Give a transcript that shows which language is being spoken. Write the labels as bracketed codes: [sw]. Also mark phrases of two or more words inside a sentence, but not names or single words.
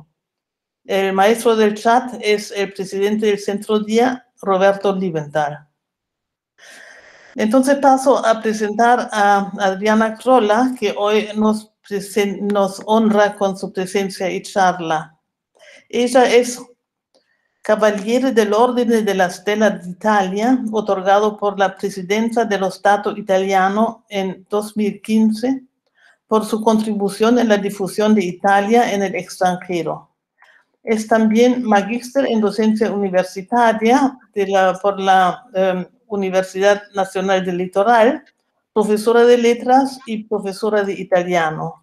[es] El maestro del chat es el presidente del Centro Día, Roberto Liebenthal. Entonces paso a presentar a Adriana Krolla, que hoy nos honra con su presencia y charla. Ella es Cavaliere dell'Ordine della Stella d'Italia, otorgado por la Presidencia [it] dello Stato italiano [es] en 2015 por su contribución en la difusión de Italia en el extranjero. Es también magíster en docencia universitaria por la Universidad Nacional del Litoral, profesora de letras y profesora de italiano.